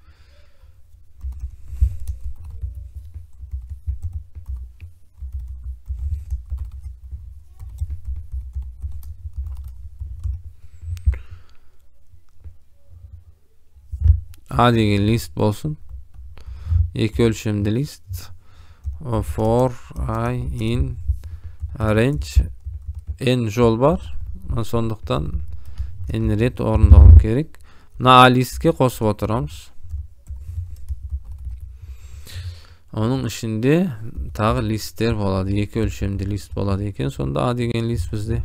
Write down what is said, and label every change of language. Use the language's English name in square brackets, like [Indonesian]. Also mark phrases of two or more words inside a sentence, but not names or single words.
[Kazakh] A деген лист болсын. Екі өлшемді лист. [English] For I in range. [Kazakh] N жол бар. Сондықтан N рет орындалу керек. Мына A листке қосып отырамыз. Оның ішінде тағы листтер болады. Екі өлшемді лист болады екен. Сонда A деген лист бізде.